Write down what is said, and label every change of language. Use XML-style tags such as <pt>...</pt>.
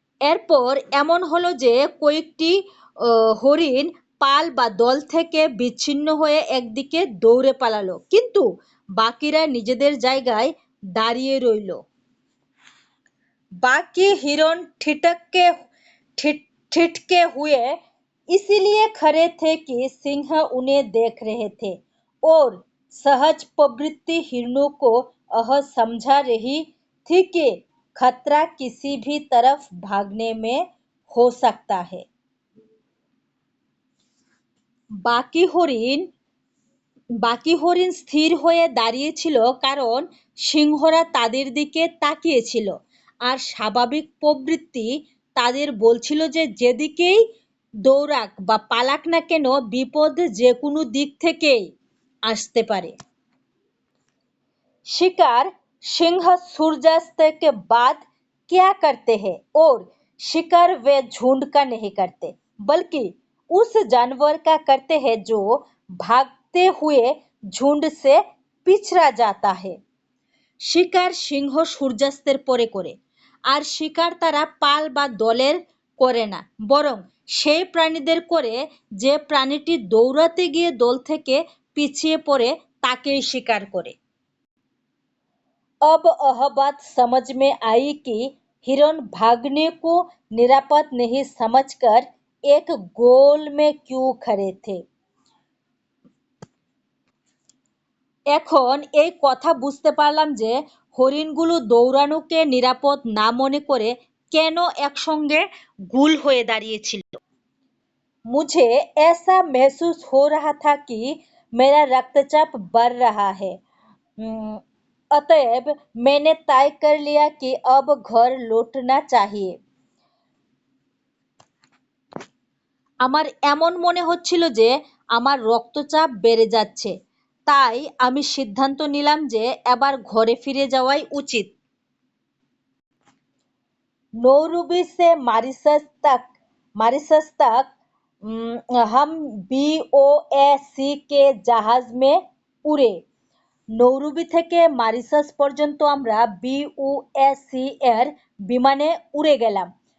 <bn>এরপর এমন হলো যে কয়েকটি হরিণ পাল বা দল থেকে বিচ্ছিন্ন হয়ে একদিকে দৌড়ে পালালো, কিন্তু বাকিরা নিজেদের জায়গায় দাঁড়িয়ে রইল।</bn> <hi>बाकी हिरण ठिठके हुए इसीलिए खड़े थे कि सिंह उन्हें देख रहे थे और सहज प्रवृत्ति हिरणों को यह समझा रही थी कि खतरा किसी भी तरफ भागने में हो सकता है। बाकी हरिण</hi> <bn>বাকি হরিণ স্থির হয়ে দাঁড়িয়েছিল কারণ সিংহরা তাদের দিকে তাকিয়েছিল আর স্বাভাবিক প্রবৃত্তি তাদের বলছিল যে যেদিকেই দৌড়াক বা পালাক না কেন বিপদ যে কোনো দিক থেকেই আসতে পারে।</bn> <hi>शिकार सिंह सूर्यास्त के बाद क्या करते हैं और शिकार वे झुंड का नहीं करते बल्कि उस जानवर का करते हैं जो भागते हुए झुंड से पिछड़ा जाता है।</hi> <bn>শিকার সিংহ সূর্যাস্তের পরে করে আর শিকার তারা পাল বা দলের করে না বরং সেই প্রাণীদের করে যে প্রাণীটি দৌড়াতে গিয়ে দল থেকে পিছিয়ে পড়ে তাকেই শিকার করে।</bn> <hi>अब यह बात समझ में आई कि हिरण भागने को निरापद नहीं समझकर एक गोल में क्यों खड़े थे।</hi> <bn>এখন এই কথা বুঝতে পারলাম যে হরিণগুলো দৌড়ানোকে নিরাপদ না মনে করে কেন একসঙ্গে গোল হয়ে দাঁড়িয়েছিল।</bn> <hi>मुझे ऐसा महसूस हो रहा था कि मेरा रक्तचाप बढ़ रहा है। अतएव मैंने तय कर लिया कि अब घर लौटना चाहिए।</hi> <bn>আমার এমন মনে হচ্ছিল যে আমার রক্তচাপ বেড়ে যাচ্ছে তাই আমি সিদ্ধান্ত নিলাম যে এবার ঘরে ফিরে যাওয়াই উচিত।</bn> <hi>नौरूबी से मॉरिशस तक हम BOAC के</hi> <bn>জাহাজ में উড়ে নৌরুবি থেকে মরিশাস পর্যন্ত আমরা BOAC এর বিমানে</bn> <hi>उड़े</hi> <bn>গেলাম।</bn>